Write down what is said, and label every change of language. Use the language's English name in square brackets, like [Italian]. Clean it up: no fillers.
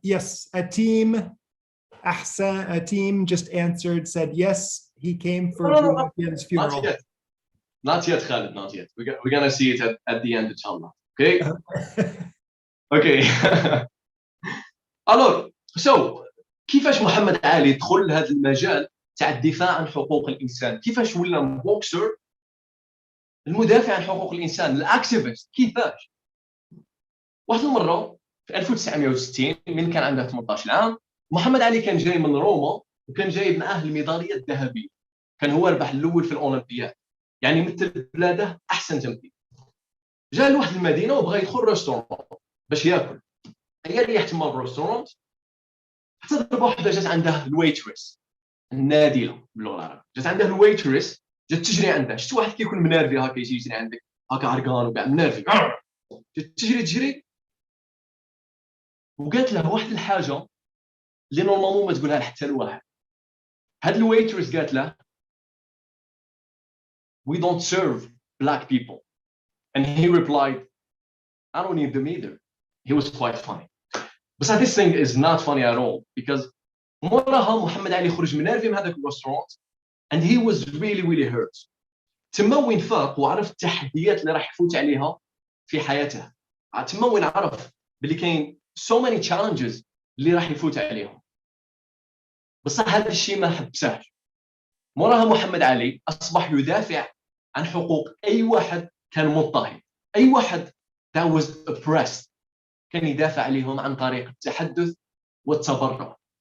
[English] Yes, a team just answered, said yes. He came for Julian's funeral. Not yet, Khalid, not yet. We're gonna see it at the end, inshallah. Okay? Okay. [Arabic] Alors, so كيفاش محمد علي دخل لهذا المجال تاع الدفاع عن حقوق الانسان؟ كيفاش ولا بوكسر المدافع عن حقوق الانسان، الاكتيفيست؟ كيفاش؟ واحد المره في 1960 من كان عنده 18 عام، محمد علي كان جاي من روما وكان جايب معاه الميداليه الذهبيه. كان هو ربح الاول في الاولمبياد، يعني مثل بلاده احسن تمثيل. جاء لواحد المدينه وبغى يدخل ريستورون باش ياكل. هي ريح تما بالريستورون حتى ضربه وحده جات عنده الويتريس، النادله باللغه العربيه. جات عنده الويتريس، جات تجري عنده. شفت واحد كيكون منرفي هكا يجي يجري عندك هكا عرقان وكاع منرفي، جات تجري وقالت له واحد الحاجه اللي نورمالمون ما تقولها حتى لواحد. [English] هاد الويتريس قالت له we don't serve black people, and he replied I don't need them either. He was quite funny. But this thing is not funny at all because موراها محمد علي خرج منرفي من هذاك الريستورانت and he was really really hurt. [Arabic] تما وين فاق وعرف التحديات اللي راح يفوت عليها في حياته. تما وين عرف باللي كاين so many challenges اللي راح يفوت عليهم. بصح هذا الشيء ما حبسهش. موراها محمد علي اصبح يدافع عن حقوق اي واحد كان مضطهد، اي واحد that was oppressed كان يدافع عليهم عن طريق التحدث والتبرع.